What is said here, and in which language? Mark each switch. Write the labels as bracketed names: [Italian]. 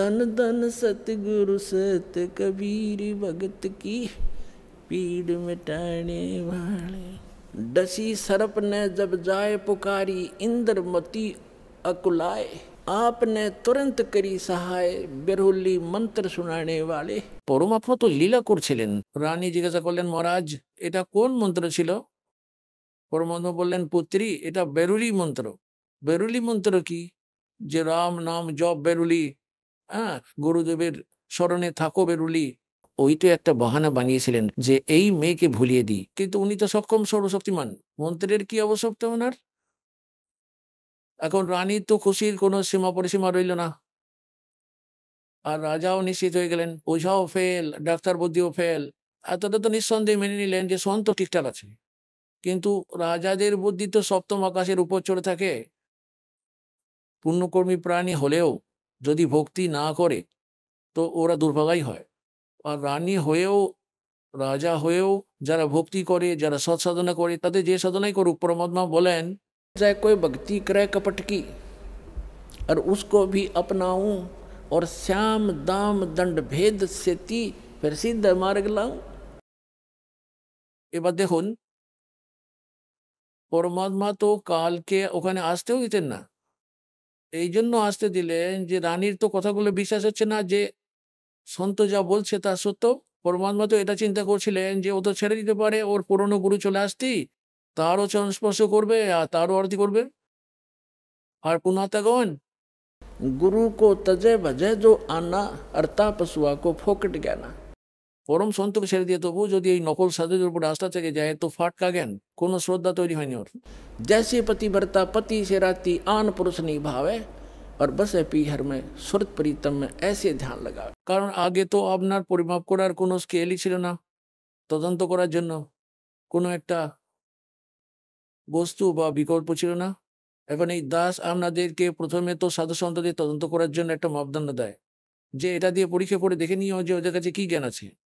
[Hindi] धन धन सतगुरु सत कबीर। भक्त की पीड़ मिटाने वाले। डसी सरप ने जब जाए पुकारी, इंद्रमती अकुलाए। आपने तुरंत करी सहाय, बेरुली मंत्र শুনানে वाले। [Bangla] পরমাত্মা তো লীলা করছিলেন। রানী জিজ্ঞাসা করলেন, মহারাজ এটা কোন মন্ত্র ছিল? পরমাত্মা বললেন, পুত্রী এটা বেরুলি মন্ত্র। বেরুলি মন্ত্র কি? যে রাম নাম জপ বেরুলি, হ্যাঁ, গুরুদেবের স্মরণে থাকো বেরুলি। ওই তো একটা বাহানা বানিয়েছিলেন যে এই মেয়েকে ভুলিয়ে দিই, কিন্তু উনি তো সক্ষম সর্বশক্তিমান, মন্ত্রের কি আবশ্যকতা ওনার? এখন রানীর তো খুশির কোনো সীমা পরিসীমা রইল না, আর রাজাও নিশ্চিত হয়ে গেলেন। ওঝাও ফেল, ডাক্তার বুদ্ধিও ফেল। এতটা তো নিঃসন্দেহে মেনে নিলেন যে সন্ত ঠিকঠাক আছে, কিন্তু রাজাদের বুদ্ধি তো সপ্তম আকাশের উপর চড়ে থাকে। পুণ্যকর্মী প্রাণী হলেও যদি ভক্তি না করে তো ওরা দুর্ভাগাই হয়। আর রানী হয়েও, রাজা হয়েও যারা ভক্তি করে, যারা সৎ সাধনা করে, তাদের যে সাধনাই করুক, পরমাত্মা বলেন [Hindi] चाहे कोई भक्ति करे कपट की, और उसको भी अपनाऊं, और श्याम दाम दंड भेद से ती फिर सिद्ध मार्ग लाऊं। [Bangla] এবার দেখুন, পরমাত্মা তো কালকে ওখানে আসতেও দিতেন না। এই জন্য আসতে দিলেন যে রানীর তো কথাগুলো বিশ্বাস হচ্ছে না যে সন্ত যা বলছে তা সত্য। পরমাত্মা তো এটা চিন্তা করছিলেন যে ও তো ছেড়ে দিতে পারে, ওর পুরনো গুরু চলে আসতেই তারও চরণ স্পর্শ করবে আর তারও আরতি করবে। আর পুনাতাগণ [Hindi] गुरु को तजे भजे जो आना, और तापसुआ को फोकट ज्ञाना। [Bangla] পরম সন্তকে ছেড়ে দিয়ে তবু যদি এই নকল সাধুদের উপর আস্থা থেকে যায় তো ফাটকা জ্ঞান, কোনো শ্রদ্ধা তৈরি হয়নি ওর। [Hindi] जैसे पतिव्रता पति से राती आन पुरुष निभावे और बसे पीहर में सुरत प्रीतम में ऐसे ध्यान लगावे। [Bangla] কারণ আগে তো আপনার পরিমাপ করার কোনো স্কেলই ছিল না, তদন্ত করার জন্য কোনো একটা বস্তু বা বিকল্প ছিল না। এখন এই দাস আপনাদেরকে প্রথমে তো সাধু সন্তদের তদন্ত করার জন্য একটা মাপদণ্ড দেয় যে এটা দিয়ে পরীক্ষা করে দেখে নিও যে ওদের কাছে কি জ্ঞান আছে।